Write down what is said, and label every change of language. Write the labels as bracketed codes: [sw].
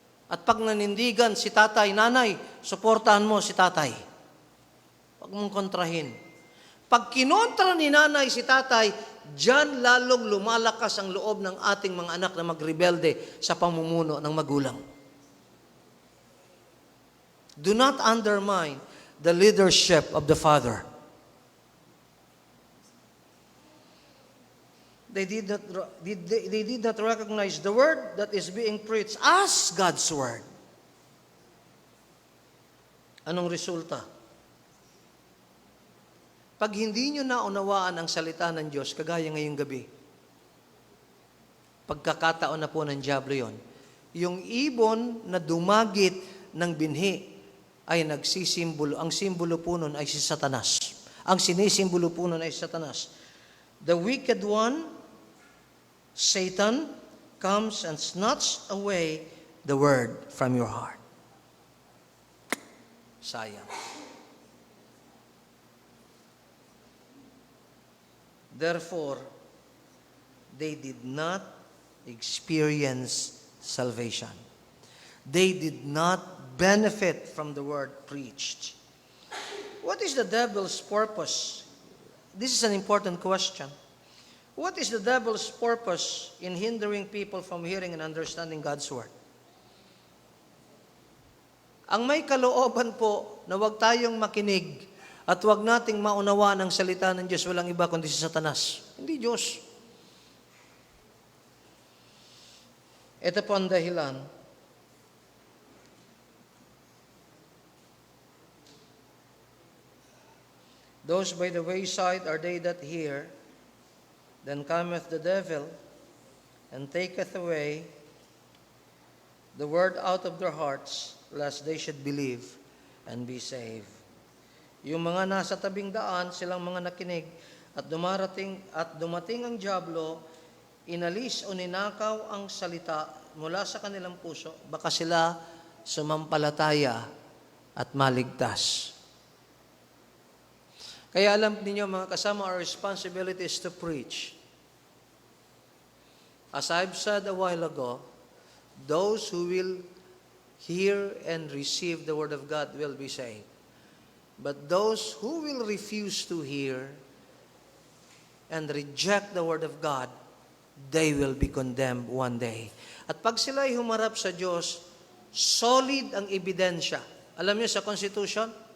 [tl] At pag nanindigan si tatay, nanay, suportahan mo si tatay. Huwag mong kontrahin. Pag kinontra ni nanay si tatay, diyan lalong lumalakas ang loob ng ating mga anak na magrebelde sa pamumuno ng magulang. [en] Do not undermine the leadership of the father. They did not recognize the word that is being preached as God's word. [tl] Anong resulta? Pag hindi nyo naunawaan ang salita ng Diyos, kagaya ngayong gabi, pagkakataon na po ng diablo yon, yung ibon na dumagit ng binhi ay nagsisimbolo. Ang simbolo po nun ay si Satanas. Ang sinisimbolo po nun ay Satanas. [en] The wicked one, Satan, comes and snatches away the word from your heart. [tl] Sayang. [en] Therefore, they did not experience salvation. They did not benefit from the word preached. What is the devil's purpose? This is an important question. What is the devil's purpose in hindering people from hearing and understanding God's word? [tl] Ang may kalooban po na huwag tayong makinig at huwag nating maunawa ng salita ng Diyos, walang iba kundi si Satanas. Hindi Diyos. Ito po ang dahilan. [en] Those by the wayside are they that hear, then cometh the devil, and taketh away the word out of their hearts, lest they should believe and be saved. [tl] Yung mga nasa tabing daan, silang mga nakinig, at dumating ang dyablo, inalis o ninakaw ang salita mula sa kanilang puso, baka sila sumampalataya at maligtas. Kaya alam niyo mga kasama, [en] our responsibility is to preach. As I've said a while ago, those who will hear and receive the Word of God will be saved. But those who will refuse to hear and reject the Word of God, they will be condemned one day. [tl] At pag sila ay humarap sa Diyos, solid ang ebidensya. Alam niyo sa Constitution?